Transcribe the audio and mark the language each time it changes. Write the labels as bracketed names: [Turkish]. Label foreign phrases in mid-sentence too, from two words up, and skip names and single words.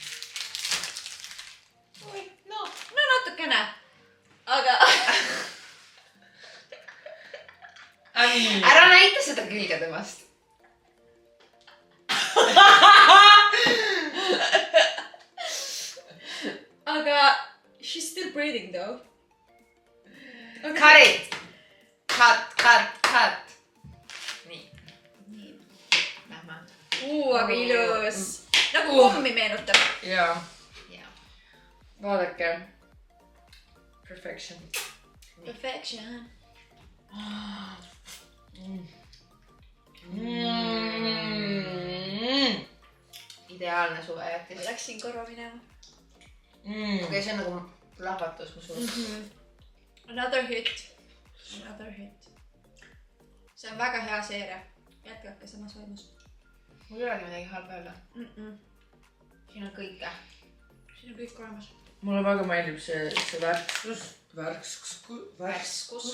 [Estonian] No natukene. Aga... Ära näita seda külge temast. Aga... [English] She's still breathing though. Cut it! Cut! [Estonian] Nii. Lähme. Aga ilus. Nagu kommi meenutab. Jaa. Vaadake. Perfection. Perfection. Ideaalne suvejätis. Läksin korra minema. Okei, see on nagu lahvatus mu suus. [English] Another hit. [Estonian] See on väga hea seeria. Jätkake samas vaimus. Mul ei olegi midagi halba öelda. Siin on kõike. Siin on kõik olemas. Mulle väga meeldib see värskus.